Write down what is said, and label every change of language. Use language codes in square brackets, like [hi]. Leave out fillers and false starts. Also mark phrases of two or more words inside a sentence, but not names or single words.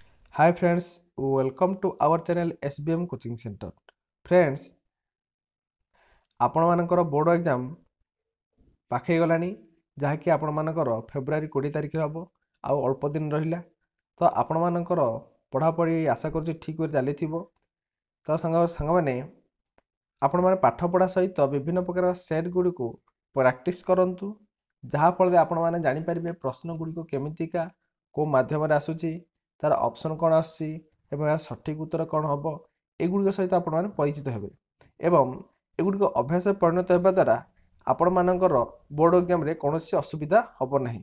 [en] Hi friends, welcome to our channel SBM Coaching Center. Friends, [or] ଆପଣମାନଙ୍କର [en] board exam [or] ପାଖେଇ ଗଲାଣି, ଯାହାକି ଆପଣମାନଙ୍କର ଫେବୃଆରୀ 20 ତାରିଖରେ ହେବ ଆଉ ଅଳ୍ପ ଦିନ ରହିଲା। ତ ଆପଣମାନଙ୍କର ପଢ଼ାପଢ଼ି ଆଶା କରୁଛି ଠିକ୍ ଭାବରେ ଚାଲିଥିବ। ତ ସାଙ୍ଗମାନେ ଆପଣମାନେ ପାଠପଢ଼ା ସହିତ ବିଭିନ୍ନ ପ୍ରକାର ସେଟ୍ ଗୁଡ଼ିକୁ ପ୍ରାକ୍ଟିସ୍ କରନ୍ତୁ, ଯାହାଫଳରେ ଆପଣମାନେ ଜାଣିପାରିବେ ପ୍ରଶ୍ନ ଗୁଡ଼ିକ କେମିତିକା, କେଉଁ ମାଧ୍ୟମରେ ଆସୁଛି, ତାର ଅପସନ୍ କ'ଣ ଆସୁଛି ଏବଂ ଏହାର ସଠିକ୍ ଉତ୍ତର କ'ଣ ହେବ, ଏଗୁଡ଼ିକ ସହିତ ଆପଣମାନେ ପରିଚିତ ହେବେ ଏବଂ ଏଗୁଡ଼ିକ ଅଭ୍ୟାସରେ ପରିଣତ ହେବା ଦ୍ୱାରା ଆପଣମାନଙ୍କର [en] board examରେ [or] କୌଣସି ଅସୁବିଧା ହେବ ନାହିଁ।